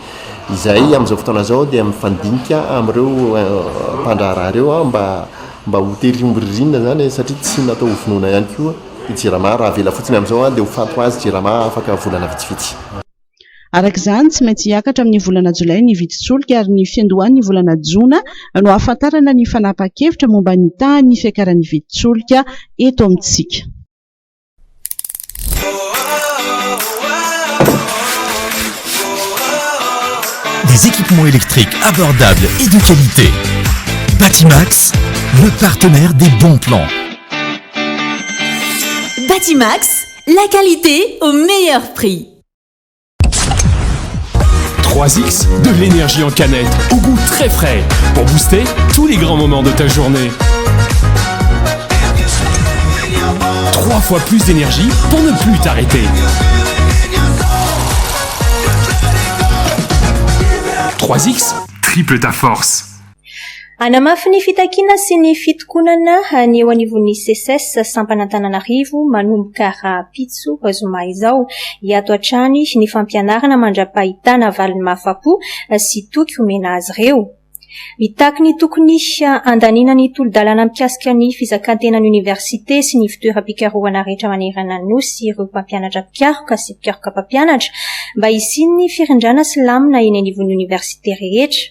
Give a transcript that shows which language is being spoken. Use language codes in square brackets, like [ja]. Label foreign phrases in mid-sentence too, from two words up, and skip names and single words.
[mg] Izay amin'izao fotoana izao dia mifandinika amin'ireo mpandraharaha ireo mba ho terimbririnina zany satria tsy natao hovonoina ihany koa i JIRAMA raha vela fotsiny amin'izao dia ho fato azy JIRAMA afaka volana vitsivitsy. Araka izany tsy maintsy hiakatra amin'ny volana Jolay ny viditsolika ary ny fiandohan'ny volana Jona no ahafantarana ny fanapa-kevitra momba ny tahan'ny fiakaran'ny viditsolika eto amintsika. [fr] Des équipements électriques abordables et de qualité. Batimax, le partenaire des bons plans. Batimax, la qualité au meilleur prix. 3X, de l'énergie en canette, au goût très frais, pour booster tous les grands moments de ta journée. 3 fois plus d'énergie pour ne plus t'arrêter. 3X, triple ta force. [mg] Anamafy ny fitakina sy ny fitokonana ny eo anivon'ny CSS Sampanantananarivo manomboka Rapitso Zoma izao hiato hatrany ny fampianarana mandra-pahitana valin'ny mafapo sy toky omena azy ireo. Mitaky ny tokony andanina ny tolo-dalana mikasika ny fizakan-tenan'ny université sy ny fitoeram-pikarohana rehetra manerana ny nosy ireo mpampianatra mpikaroka sy mpikaroka mpampianatra mba hisin'ny firindrana sy lamina eny anivon'ny université rehetra.